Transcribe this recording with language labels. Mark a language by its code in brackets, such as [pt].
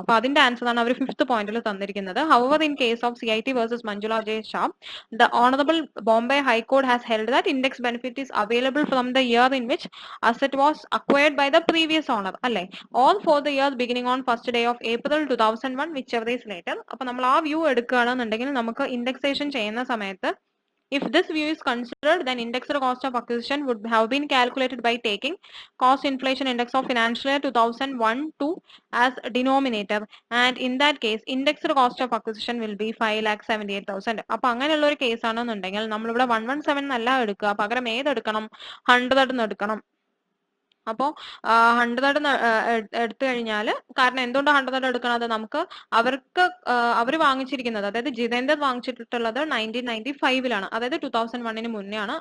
[ml] അപ്പൊ അതിന്റെ ആൻസർ ആണ് അവർ 5th പോയിന്റിൽ തന്നിരിക്കുന്നത്. [en] however in case of CIT versus Manjula Jaisha, the honourable Bombay high court has held that index benefit is available from the year in which asset was acquired by the previous owner, [ml] അല്ലെ, [en] All for the year beginning on first day of April 2001 whichever is later. [ml] അപ്പൊ നമ്മൾ ആ view എടുക്കുകയാണെന്നുണ്ടെങ്കിൽ നമുക്ക് indexation ചെയ്യുന്ന സമയത്ത് [en] if this view is considered, then indexed cost of acquisition would have been calculated by taking cost inflation index of financial year 2001-2 as denominator, and in that case indexed cost of acquisition will be 5,78,000. [ml] അപ്പൊ അങ്ങനെയുള്ള ഒരു case ആണെന്നുണ്ടെങ്കിൽ നമ്മളിവിടെ 117 എന്നല്ല എടുക്കുക, പകരം ഏതെടുക്കണം, 100 എടുക്കണം. അപ്പോൾ 100 എടുത്തു കഴിഞ്ഞാൽ, കാരണം എന്തുകൊണ്ട് 100 എടുക്കണത്, നമുക്ക് അവർക്ക് അവർ വാങ്ങിച്ചിരിക്കുന്നത്, അതായത് ജിതേന്ദർ വാങ്ങിച്ചിട്ടുള്ളത് 1995 അതായത് 2001 മുന്നേ ആണ്.